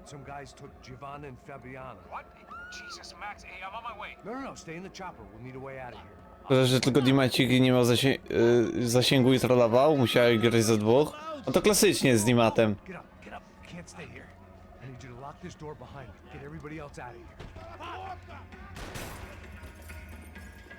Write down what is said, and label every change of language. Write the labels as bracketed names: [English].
[English] Some guys took Giovanna and Fabiana. What? Jesus, Max. Hey, I'm on my way. No, stay in the chopper. We'll need a way out of here. [Polish] Szkoda, że tylko Dimacik nie miał zasięgu i trollował, musiałem grać za dwóch. No to klasycznie z Dimatem. [English] Get up, get up. You can't stay here. I need you to lock this door behind me. Get everybody else out of here.